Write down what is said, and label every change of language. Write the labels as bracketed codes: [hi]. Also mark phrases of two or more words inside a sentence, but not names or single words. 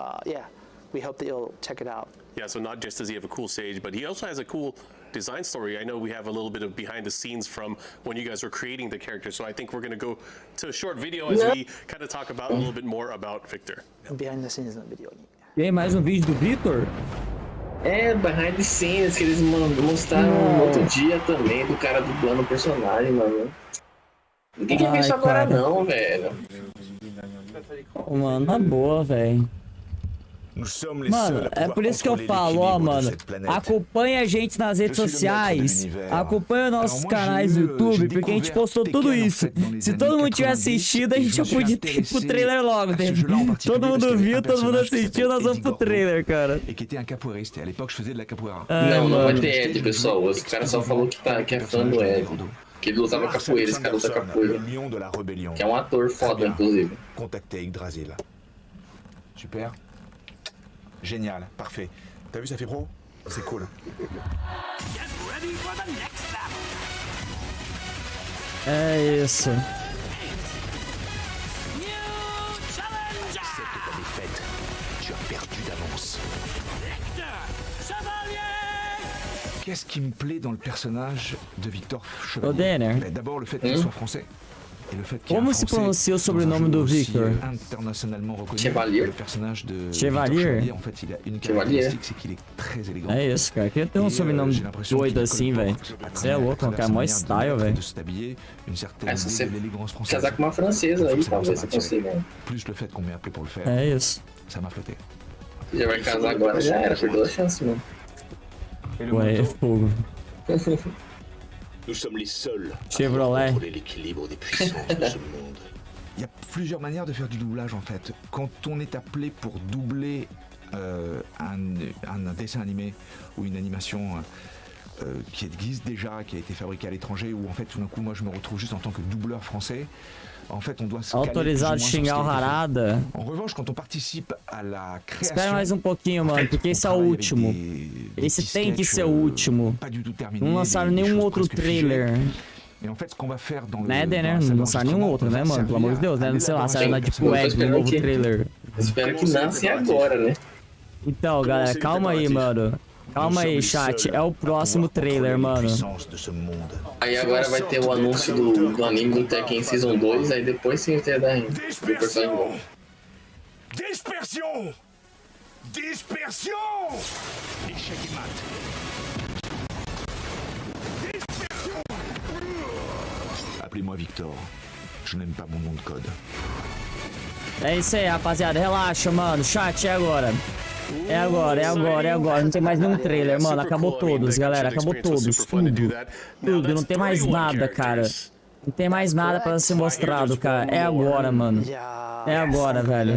[en] So yeah, we hope that you'll check it out. Yeah, so not just does he have a cool stage, but he also has a cool design story. I know we have a little bit of behind the scenes from when you guys were creating the character, so I think we're going to go to a short video as we kind of talk about a little bit more about Victor. Behind the scenes [pt] no video. Tem mais um vídeo do Victor? É, [en] behind the scenes [pt] que eles mostraram no outro dia também, do cara dublando o personagem, mano. Ninguém quer ver isso agora não, velho. Mano, na boa, velho. Mano, é por isso que eu falo, ó, mano, acompanha a gente nas redes sociais, acompanha nossos canais no YouTube, porque a gente postou tudo isso. Se todo mundo tiver assistido, a gente já podia ter ido pro trailer logo, todo mundo viu, todo mundo assistiu, nós vamos pro trailer, cara. Não vai ter Ed, pessoal, os caras só falou que é fã do Ed. Que ele usava capoeira, esse cara usa capoeira. Que é um ator foda, inclusive. [fr] Super. Génial, parfait. T'as vu, ça fait pro? C'est cool. [pt] É isso. [fr] Qu'est-ce qui me plaît dans le personnage de Victor Chevalier? D'abord le fait qu'il soit français. [pt] Como se pronuncia o sobrenome do Victor? Chevalier. Chevalier? É isso, cara. Queria ter um sobrenome doido assim, velho. Você é louco, um cara mó style, velho. Se você casar com uma francesa aí, talvez você consiga. É isso. Já vai casar agora, já era, perdeu a chance, mano. Ué, é fogo. [fr] Nous sommes les seuls Chevrolet. à contrôler l'équilibre des puissances de ce monde. Il y a plusieurs manières de faire du doublage en fait. Quand on est appelé pour doubler un dessin animé ou une animation qui existe déjà, qui a été fabriquée à l'étranger, ou en fait tout d'un coup moi je me retrouve juste en tant que doubleur français. En fait, on doit se [pt] autorizado de xingar o Harada. [fr] En revanche, quand on participe à la création, [pt] espera mais um pouquinho, mano, porque esse é o último. Esse tem que ser o último. Não lançaram nenhum outro trailer. Né, né? Não lançaram nenhum outro, né, mano? Pelo amor de Deus, né? Não sei lá, saiu na Deep Web um novo trailer. Espero que lance agora, né? Então, galera, calma aí, mano. Calma aí, chat. É o próximo trailer, mano. Aí agora vai ter o anúncio do anime do Tekken Season 2, aí depois sim vai ter do personagem novo. [fr] Dispersion! Dispersion! Échec et mat. Dispersion! Appelez-moi Victor. Je n'aime pas mon nom de code. [pt] É isso aí, rapaziada. Relaxa, mano. Chat, é agora. É agora, é agora, é agora. Não tem mais nenhum trailer, mano. Acabou todos, galera. Acabou todos. Tudo. Não tem mais nada, cara. Não tem mais nada pra ser mostrado, cara. É agora, mano. É agora, velho.